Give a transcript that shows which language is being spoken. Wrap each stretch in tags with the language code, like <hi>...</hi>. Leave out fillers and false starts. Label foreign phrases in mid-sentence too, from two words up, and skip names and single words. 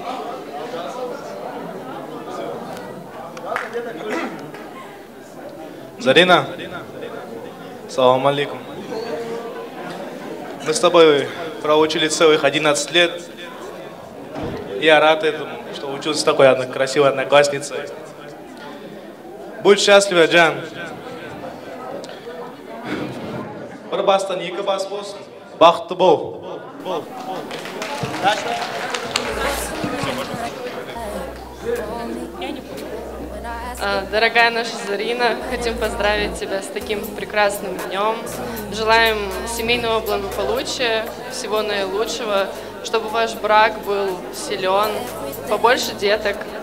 <ru>Зарина,</ru> <ar>سلام عليكم.</ar> <ru>Мы с тобой проучили целых 11 лет. Я рад этому, что учился с такой красивой одноклассницей. Будь счастлива, Джан.</ru> <kk>Бір бастан екі бас болсын. Бақытты бол.</kk> <ru>Дорогая наша Зарина, хотим поздравить тебя с таким прекрасным днем. Желаем семейного благополучия, всего наилучшего, чтобы ваш брак был силен, побольше деток.</ru>